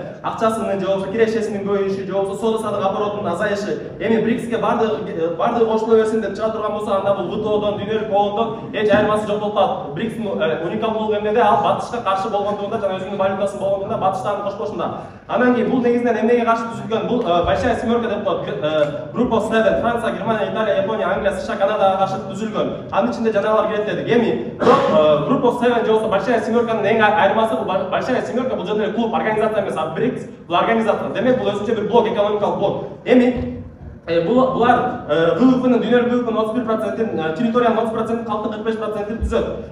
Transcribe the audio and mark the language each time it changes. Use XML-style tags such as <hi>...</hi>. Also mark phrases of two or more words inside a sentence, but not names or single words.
<ky>Акчасынын же болбосо кирешесинин көбөйүшү, же болбосо соода саттык оборотунун азайышы. Эми БРИКСке бардыгы кошуло берсин деп чыга турган болсо, анда бул ВТОдон, дүйнөлүк коомдон эч айырмасы жок болуп калат. БРИКСтин уникалдуулугу эмнеде? Ал батышка каршы болгондугунда жана өзүнүн валютасы болгондугунда батышты аны кошпошунда. Анан кийин бул негизинен эмнеге каршы түзүлгөн? Бул</ky> <ru>большая семерка</ru> <ky>деп коет.</ky> <en>Group of Seven,</en> <ky>Франция, Германия, Италия, Япония, Англия, США, Канадага каршы түзүлгөн. Анын ичинде жанагылар кирет дедик. Эми</ky> <en>Group of Seven</en> <ky>же болбосо</ky> <ru>большая семерканын</ru> <ky>эң айырмасы бул</ky> <ru>большая семерка</ru> <ky>бул жөн эле клуб, организация эмес, а БРИКС бул организация. Демек бул өзүнчө бир блок, экономикалык блок. Эми булар ВВПнын, дүйнөлүк ВВПнын 31%, территориянын 30%, калктын 45%-ин түзөт.</ky>